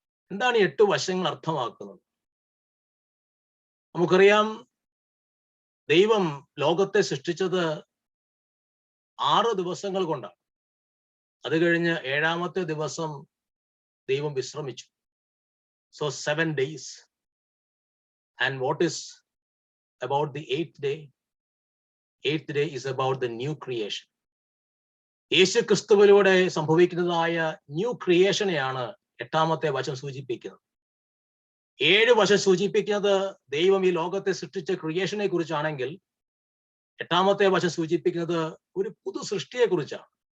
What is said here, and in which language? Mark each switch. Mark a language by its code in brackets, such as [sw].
[ml] എന്താണ് ഈ 8 വശങ്ങൾ അർത്ഥമാക്കുന്നത്? നമുക്കറിയാം, ദൈവം ലോകത്തെ സൃഷ്ടിച്ചത് 6 ദിവസങ്ങൾ കൊണ്ടാണ്. അത് കഴിഞ്ഞ് 7ാമത്തെ ദിവസം ദൈവം വിശ്രമിച്ചു. [en] So 7 days. And what is about the 8th day? 8th day is about the new creation. [ml] യേശു ക്രിസ്തുവിലൂടെ സംഭവിക്കുന്നതായ ന്യൂ ക്രിയേഷനെയാണ് 8ാമത്തെ വചനം സൂചിപ്പിക്കുന്നത്. 7 വശം സൂചിപ്പിക്കുന്നത് ദൈവം ഈ ലോകത്തെ സൃഷ്ടിച്ച ക്രിയേഷനെ കുറിച്ചാണെങ്കിൽ 8ാമത്തെ വശം സൂചിപ്പിക്കുന്നത് ഒരു പുതു സൃഷ്ടിയെ കുറിച്ചാണ്.